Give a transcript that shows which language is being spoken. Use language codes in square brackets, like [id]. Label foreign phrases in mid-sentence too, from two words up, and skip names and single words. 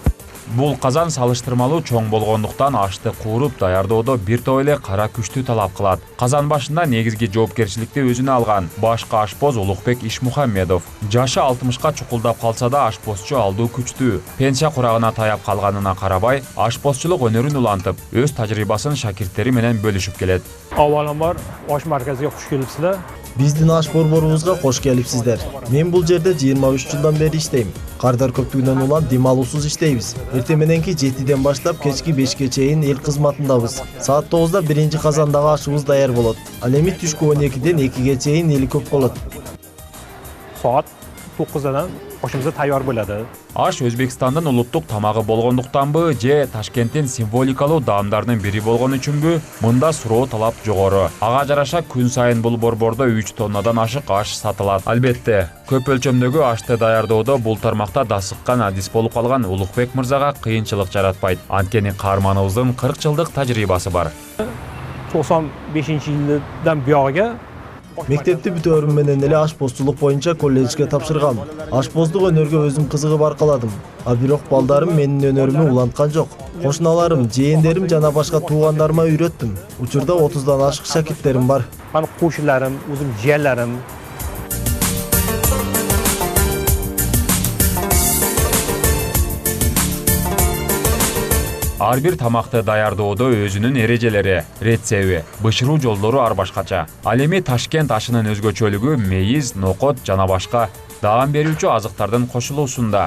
[ky] Бул казан салыштырмалуу чоң болгондуктан ашты кууруп даярдоодо бир топ эле кара күчтү талап кылат. Казан башында негизги жоопкерчиликти өзүнө алган башкы ашпоз Улукбек Ишмухаммедов. Жашы 60ка чукулдап калса да ашпозчу алдуу күчтүү. Пенсия курагына таяп калганына карабай, ашпозчулук өнөрүн улантып, өз тажрыйбасын шакирттери менен бөлүшүп келет. [uz] Avvalambor osh markaziga xush kelibsizlar. [ky] Биздин аш борборубузга кош келипсиздер. Мен бул жерде 23 жылдан бери иштейм. Кардар көптүгүнөн улам дем алуусуз иштейбиз. Эртең мененки 7ден баштап кечки 5ке чейин эл кызматындабыз. Саат 9да биринчи казандагы ашыбыз даяр болот. Ал эми түшкү 12ден 2ге чейин эли көп болот. [uz] Soat 9dan oshimiz tayyor bo'ladi. [ky] Аш Өзбекстандын улуттук тамагы болгондуктанбы же Ташкенттин символикалуу даамдарынын бири болгон үчүнбү, мында суроо талап жогору. Ага жараша күн сайын бул борбордо 3 тоннадан ашык аш сатылат. Албетте, көп өлчөмдөгү ашты даярдоодо бул тармакта дасыккан адис болуп калган Улукбек мырзага кыйынчылык жаратпайт. Анткени каарманыбыздын 40 жылдык тажрыйбасы бар. [uz] 95-yildan buyog'iga [ky] Мектепти бүтөөрүм менен эле ашпозчулук боюнча колледжге тапшыргам. Ашпоздук өнөргө өзүм кызыгып аркаладым. А бирок балдарым менин өнөрүмү уланткан жок. Кошуналарым, жээндерим жана башка туугандарыма үйрөттүм. Учурда 30дан ашык шакирттерим бар. [uz] Mani qo'shnilarim, o'zim jiyanlarim [ky] Ар бир тамакты даярдоодо өзүнүн эрежелери, рецеби, бышыруу жолдору ар башкача. Ал эми Ташкент ашынын өзгөчөлүгү мейиз, нокот жана башка даам берүүчү азыктардын кошулуусунда.